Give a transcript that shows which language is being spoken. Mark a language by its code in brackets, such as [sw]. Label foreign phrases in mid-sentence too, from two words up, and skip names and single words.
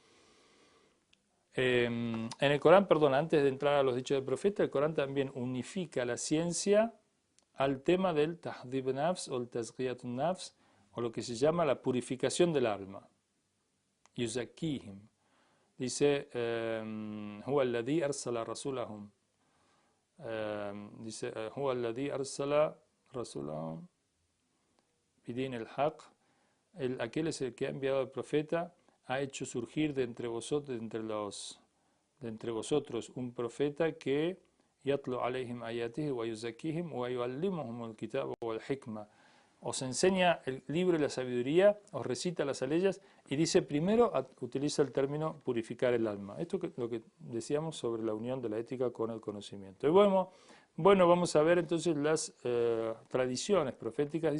[es] En el Corán, perdón, antes de entrar a los dichos del profeta, el Corán también unifica la ciencia al tema del [ar] تهذيب نفس [es] o el [ar] تزكية نفس, [es] o lo que se llama la purificación del alma. Yuzakihim. Dice, [ar] هو الذي أرسل رسولهم. Dice, هو الذي أرسل رسولهم بدين الحق. [es] Aquel es el que ha enviado al profeta, ha hecho surgir de entre vosotros, un profeta que [ar] يتلو عليهم آياته ويزكيهم ويعلمهم الكتاب والحكمة. [es] Os enseña el libro y la sabiduría, os recita las leyes y dice primero, utiliza el término purificar el alma. Esto es lo que decíamos sobre la unión de la ética con el conocimiento. Y bueno, vamos a ver entonces las tradiciones proféticas.